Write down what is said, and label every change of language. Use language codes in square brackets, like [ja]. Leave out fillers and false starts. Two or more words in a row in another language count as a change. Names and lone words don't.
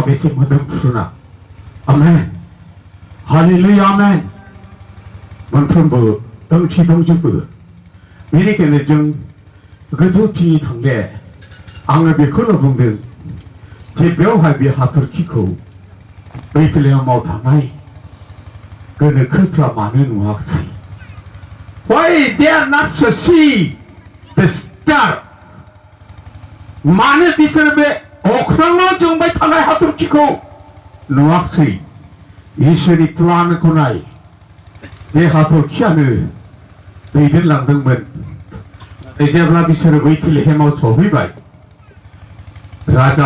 [brx] बेसे मोदोमफ्रुना आमेन हालेलुया आमेन मोनफ्रोमबो ओंथि दंजोबो बेनिखायनो जों गोजौथिं थांले आङो बेखौल' बुंदों जे बेवहाय बे हाथरखिखौ बेथलेहेमाव थानाय गोनोखोफ्रा मानो नुवाखै [en] Why they are not to see the star [brx] मानो बिसोर बे अख्राङाव जोंबाय थानाय हाथरखिखौ नुवाखै इसोरनि प्लानखौ नाय जे हाथरखियानो दैदेनलांदोंमोन जेब्ला बिसोरो बेथलेहेमाव सहैबाय राजा